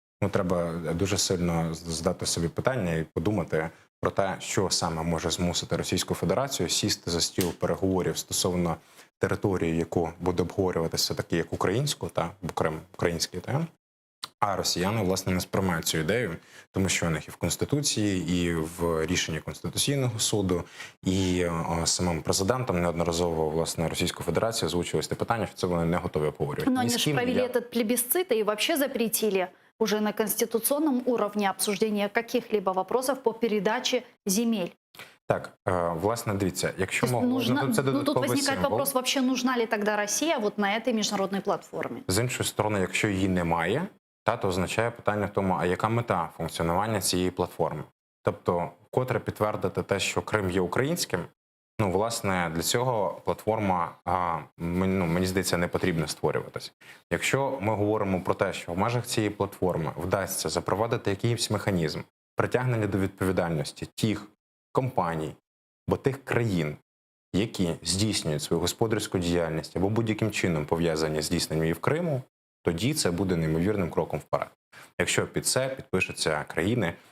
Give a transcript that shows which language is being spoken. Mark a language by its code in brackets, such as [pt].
[uk] Треба дуже сильно задати собі питання і подумати про те, що саме може змусити Російську Федерацію сісти за стіл переговорів стосовно території, яку буде обговорюватися таки як українську, Крим український, а росіяни, власне, не сприймають цю ідею, тому що у них і в Конституції, і в рішенні Конституційного суду, і самим президентом неодноразово, власне, Російську Федерацію озвучувалось те питання, що це вони не готові обговорювати. [ru] Но они же провели этот плебисцит и вообще запретили уже на конституционном уровне обсуждения каких-либо вопросов по передаче земель. [uk] Так, власне, дивіться, якщо [ru] тут возникает вопрос, вообще нужна ли тогда Россия вот на этой международной платформе? [uk] З іншої сторони, якщо її немає, то означає питання в тому, а яка мета функціонування цієї платформи? Тобто, вкотре підтвердити те, що Крим є українським, власне, для цього платформа, мені здається, не потрібно створюватися. Якщо ми говоримо про те, що в межах цієї платформи вдасться запровадити якийсь механізм притягнення до відповідальності тих компаній або тих країн, які здійснюють свою господарську діяльність або будь-яким чином пов'язані з здійсненням її в Криму, тоді це буде неймовірним кроком вперед. Якщо під це підпишуться країни,